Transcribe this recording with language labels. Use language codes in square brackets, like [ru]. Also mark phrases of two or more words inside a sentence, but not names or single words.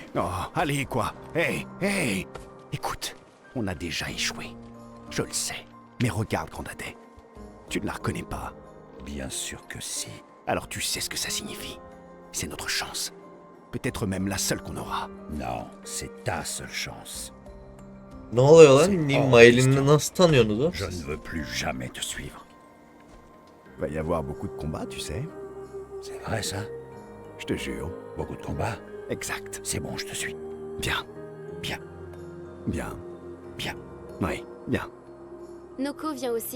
[fr] Oh, allez, quoi? Hey, hey! Écoute, on a déjà échoué. Je le sais. Mais regarde, Grandadet. Tu ne la reconnais pas. Bien sûr que si. Alors tu sais ce que ça signifie. C'est notre chance. Peut-être même la seule qu'on aura. Non, c'est ta seule chance. [tr] Ne oluyor lan? [fr] C'est hors [tr] Mail'ini [fr] question. [tr] nasıl tanıyorsunuz o? [fr] Je ne veux plus jamais te suivre. Il va y avoir beaucoup de combats, tu sais. C'est vrai ça? Je te jure. Beaucoup de combats? Exact. C'est bon, je te suis. Bien. Bien, Bien. bien. Oui, bien. Noko vient aussi.